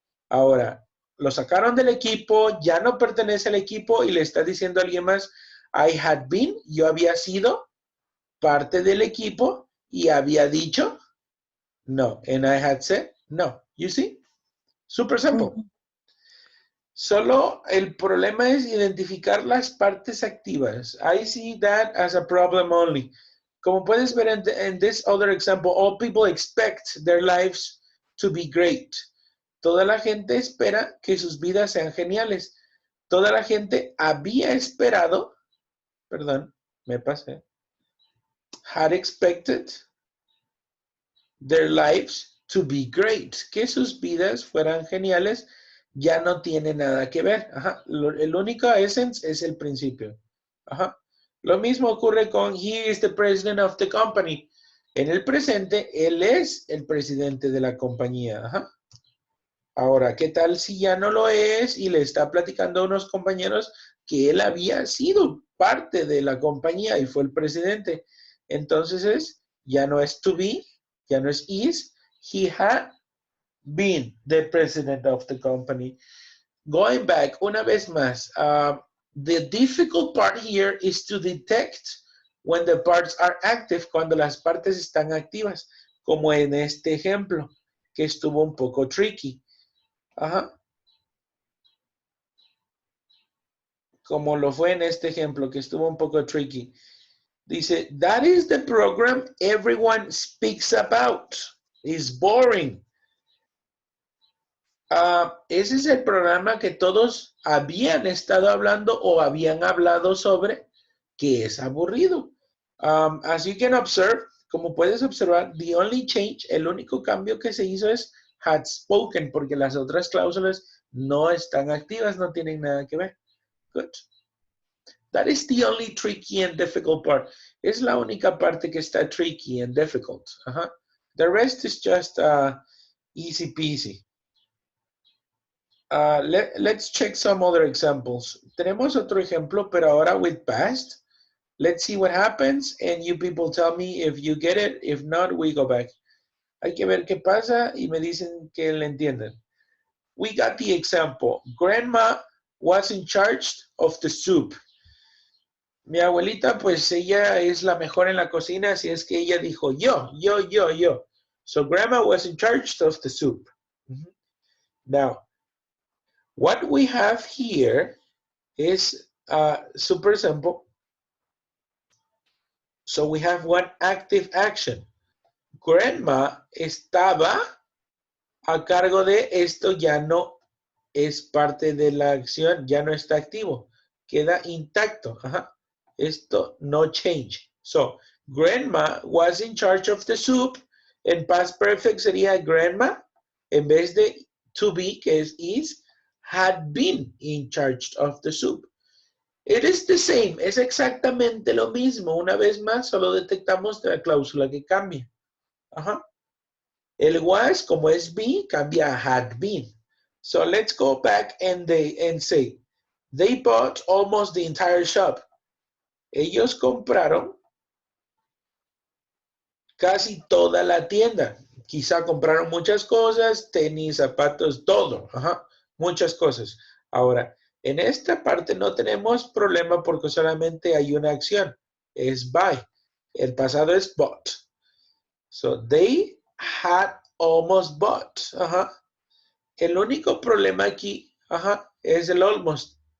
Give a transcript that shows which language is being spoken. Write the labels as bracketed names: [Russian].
[Spanish] Ahora, lo sacaron del equipo, ya no pertenece al equipo y le está diciendo a alguien más, [English] I had been, [Spanish] yo había sido parte del equipo y había dicho no, [English] and I had said no. You see? Super simple. [Spanish] Solo el problema es identificar las partes activas. [English] I see that as a problem only. [Spanish] Como puedes ver [English] in this other example, all people expect their lives to be great. [Spanish] Toda la gente espera que sus vidas sean geniales. Toda la gente había esperado, perdón, me pasé, [English] had expected their lives to be great. [Spanish] Que sus vidas fueran geniales ya no tiene nada que ver. Ajá. El único essence es el principio. Ajá. Lo mismo ocurre con [English] he is the president of the company. [Spanish] En el presente, él es el presidente de la compañía. Ajá. Ahora, ¿qué tal si ya no lo es y le está platicando a unos compañeros que él había sido parte de la compañía y fue el presidente? Entonces ya no es [English] to be, [Spanish] ya no es [English] is, he had been the president of the company. Going back, [Spanish] una vez más, [English] the difficult part here is to detect when the parts are active, [Spanish] cuando las partes están activas, como en este ejemplo, que estuvo un poco tricky. Ajá. Como lo fue en este ejemplo, que estuvo un poco tricky. [English] Dice, that is the program everyone speaks about. It's boring. [Spanish] Ese es el programa que todos habían estado hablando o habían hablado sobre, que es aburrido. [English] As you can observe, [Spanish] como puedes observar, [English] the only change, [Spanish] el único cambio que se hizo es [English] had spoken, [Spanish] porque las otras cláusulas no están activas, no tienen nada que ver. [English] Good. That is the only tricky and difficult part. [Spanish] Es la única parte que está [English] tricky and difficult. The rest is just easy peasy. Let's check some other examples. [Spanish] Tenemos otro ejemplo, pero ahora [English] with past. Let's see what happens, and you people tell me if you get it. If not, we go back. [Spanish] Hay que ver qué pasa y me dicen que le entienden. [English] We got the example. Grandma was in charge of the soup. [Spanish] Mi abuelita, pues ella es la mejor en la cocina, así es que ella dijo yo. [English] So grandma was in charge of the soup. Now, what we have here is super simple. So we have one active action. [Spanish] Grandma estaba a cargo de esto, ya no es parte de la acción, ya no está activo, queda intacto. Esto no change. [English] So, grandma was in charge of the soup. [Spanish] En past perfect sería grandma, en vez de to be, que es is, [English] had been in charge of the soup. It is the same, [Spanish] es exactamente lo mismo. Una vez más, solo detectamos la cláusula que cambia. El was, como es be, cambia a had been. [English] So let's go back and say, they bought almost the entire shop. [Spanish] Ellos compraron casi toda la tienda. Quizá compraron muchas cosas, tenis, zapatos, todo. Muchas cosas. Ahora, en esta parte no tenemos problema porque solamente hay una acción. Es buy. El pasado es bought. [English] So, they had almost bought. [Spanish] El único problema aquí, es el almost.